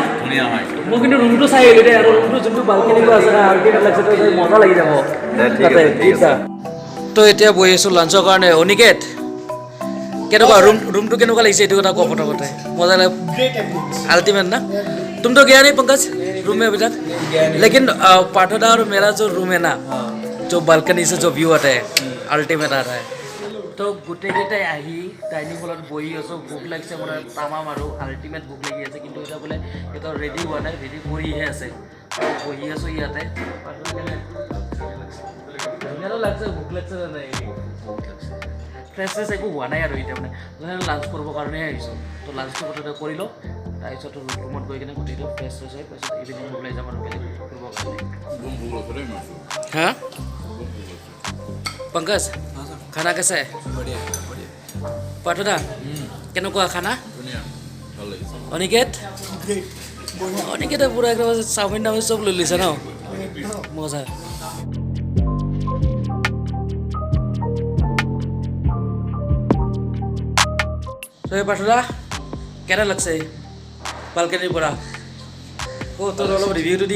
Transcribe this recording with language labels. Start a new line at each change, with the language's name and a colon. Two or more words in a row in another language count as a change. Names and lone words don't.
Assamese: ধুনীয়া হয় মই কিন্তু ৰুমটো চাই আহিলোঁ দেই আৰু ৰুমটো যোনটো বালকনিটো আছে না আৰু কেনে লাগিছে তো মজা লাগি যাব তাতে বুজিছা তো এতিয়া বহি আছোঁ লাঞ্চৰ কাৰণে অনিকেত কেনেকুৱা ৰুমটো কেনেকুৱা লাগিছে এইটো কথা কোৱা প্ৰথমতে মজা লাগে আল্টিমেট না
Hindi: तुम तो गया नहीं पंकज रूम में अभी तक लेकिन पाठोदा और मेरा जो रूम है ना जो बालकनी से जो व्यू आता है अल्टीमेट आता है तो
Assamese: গোটেইকেইটাই আহি ডাইনিং হলত বহি আছোঁ ভোক লাগিছে মানে তামাম আৰু আল্টিমেট ভোক লাগি আছে কিন্তু এতিয়া বোলে এটা ৰেডি হোৱা নাই ৰেডি কৰিহে আছে বহি আছোঁ ইয়াতে ধুনীয়াটো লাগছে ভোক লাগছে নাই ফ্ৰেছ ফ্ৰেছ একো হোৱা নাই আৰু এতিয়া মানে লাঞ্চ কৰিবৰ কাৰণেহে আহিছোঁ তো লাঞ্চটো প্ৰথমতে কৰি লওঁ তাৰপিছত ৰুমত গৈ কিনে গোটেইটো ফ্ৰেছ ফ্ৰেছ হৈ তাৰপিছত ইভিনিং ওলাই যাম আৰু বেলেগ কৰিবৰ কাৰণে হা
Hindi: पंकज खाना कैसा है पाठोदा
Assamese: কেনেকুৱা খানা অনিকেত অনিকেতে পুৰা একদম চাওমিন টাউমিন চব লৈ লৈছে ন মজা তো পাঠোদা কেনে লাগছে বালকনিৰ পৰা তোৰ অলপ ৰিভিউটো দি